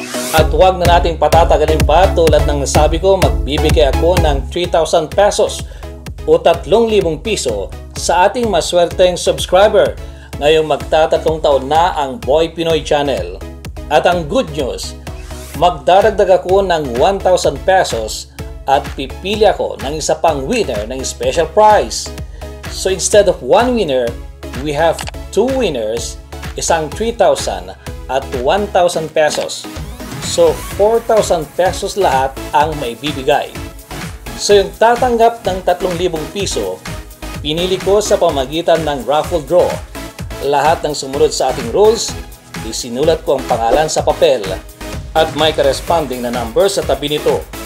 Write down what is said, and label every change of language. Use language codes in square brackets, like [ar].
[tl] At huwag na nating patatagalin pa, tulad ng nasabi ko, magbibigay ako ng 3,000 pesos o 3,000 piso sa ating maswerteng subscriber ngayong magtatatlong taon na ang Boy Pinoy Channel. At ang good news, magdaragdag ako ng 1,000 pesos at pipili ako ng isa pang winner ng special prize. [en] So instead of 1 winner, we have 2 winners, [tl] isang 3,000 at 1,000 pesos. So 4,000 pesos lahat ang may bibigay. So yung tatanggap ng 3,000 piso, pinili ko sa pamagitan ng raffle draw. Lahat ng sumunod sa ating rules, isinulat ko ang pangalan sa papel at may corresponding na number sa tabi nito.